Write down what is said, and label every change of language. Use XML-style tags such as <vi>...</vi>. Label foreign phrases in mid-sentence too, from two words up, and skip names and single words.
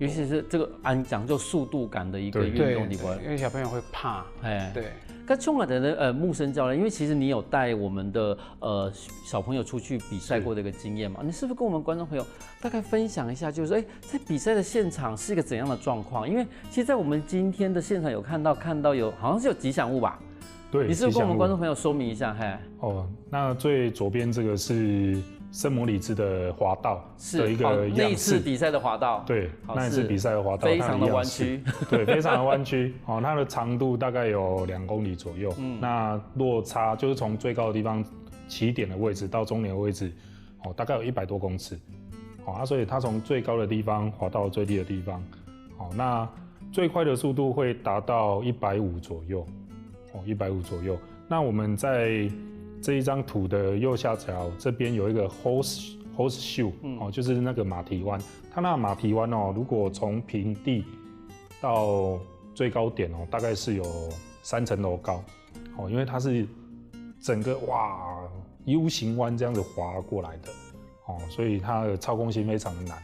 <zh>尤其是這個講究速度感的一個運動裡邊，因為小朋友會怕，對。跟從我的木生教練，因為其實你有帶我們的小朋友出去比賽過的一個經驗嘛，你是不是跟我們觀眾朋友大概分享一下，就是說，在比賽的現場是一個怎樣的狀況？因為其實，在我們今天的現場有看到有好像是有吉祥物吧？對，你是不是跟我們觀眾朋友說明一下？嘿，哦，那最左邊這個是聖摩里茲的滑道的一個樣式，那一次比賽的滑道，對，那一次比賽的滑道非常的彎曲，對，非常的彎曲。哦，它的長度大概有2公里左右，那落差就是從最高的地方起點的位置到終點的位置，哦，大概有100多公尺。哦，所以它從最高的地方滑到最低的地方，哦，那最快的速度會達到150左右。150左右。那我們在這一張圖的右下角這邊有一個</zh> <en>horse shoe，</en> <zh>就是那個馬蹄灣。它那個馬蹄灣如果從平地到最高點大概是有3層樓高，因為它是整個U 型彎這樣子滑過來的，所以它的操控性非常的難。</zh>